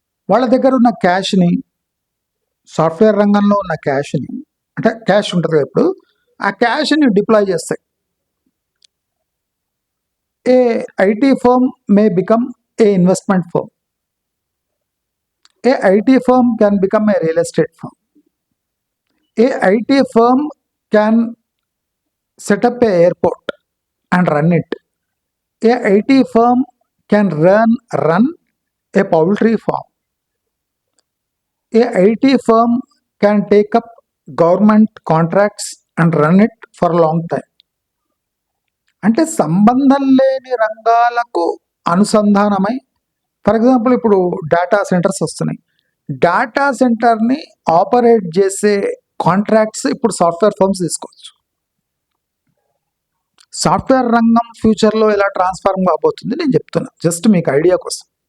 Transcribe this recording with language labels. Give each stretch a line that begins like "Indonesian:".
Telugu: వాళ్ళ దగ్గర ఉన్న క్యాష్ని, సాఫ్ట్వేర్ రంగంలో ఉన్న క్యాష్ని, అంటే క్యాష్ ఉంటుంది కదా, ఇప్పుడు ఆ క్యాష్ని డిప్లాయ్ చేస్తాయి.
English: A IT firm may become a investment firm. A IT firm can become a real estate firm. A IT firm can set up a airport and run it. A IT firm can run a poultry farm. A IT firm can take up government contracts and run it for a long time.
Telugu: అంటే సంబంధం లేని రంగాలకు అనుసంధానమై,
English: for example
Telugu: ఇప్పుడు data centres వస్తున్నాయి. Data సెంటర్ని operate చేసే contracts ఇప్పుడు software firms తీసుకోవచ్చు. సాఫ్ట్వేర్ రంగం ఫ్యూచర్లో ఎలా ట్రాన్స్ఫార్మ్ కాబోతుంది నేను చెప్తున్నా, జస్ట్ మీకు ఐడియా కోసం.